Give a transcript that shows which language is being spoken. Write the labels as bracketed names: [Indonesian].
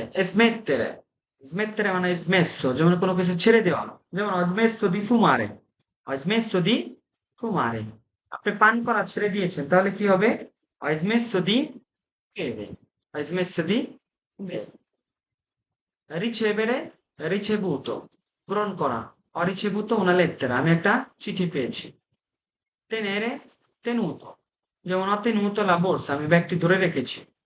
[Italian] smettere, smettere মানে smesso, যেমন কোনো কিছু ছেড়ে দেওয়া, যেমন ho smesso di fumare, ho smesso di fumare, [Bangla] আপনি পান করা ছেড়ে দিয়েছেন, তাহলে কি হবে? [Italian] ho smesso di bere, ho smesso di bere। ricevere, ricevuto গ্রহণ করা, ho ricevuto una lettera, [Bangla] আমি একটা চিঠি পেয়েছি। [Italian] tenere, tenuto, যেমন ho tenuto la borsa, [Bangla] আমি ব্যাগটি ধরে রেখেছি।